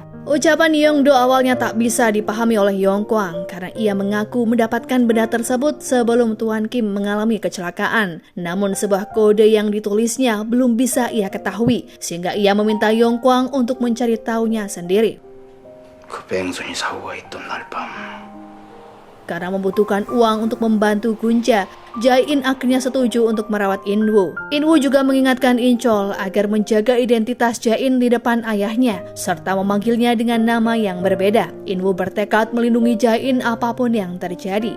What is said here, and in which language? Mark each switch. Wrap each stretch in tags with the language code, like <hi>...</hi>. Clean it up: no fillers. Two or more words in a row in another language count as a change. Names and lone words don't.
<id>Ucapan Yongdo awalnya tak bisa dipahami oleh Yongkwang karena ia mengaku mendapatkan benda tersebut sebelum Tuan Kim mengalami kecelakaan. Namun sebuah kode yang ditulisnya belum bisa ia ketahui sehingga ia meminta Yongkwang untuk mencari tahunya sendiri.</id> <ko>그 뺑소니 사고가 있던 날 밤.</ko> <id>Karena membutuhkan uang untuk membantu Gunja, Jae-in akhirnya setuju untuk merawat In-woo. In-woo juga mengingatkan In-chol agar menjaga identitas Jae-in di depan ayahnya, serta memanggilnya dengan nama yang berbeda. In-woo bertekad melindungi Jae-in apapun yang terjadi.</id>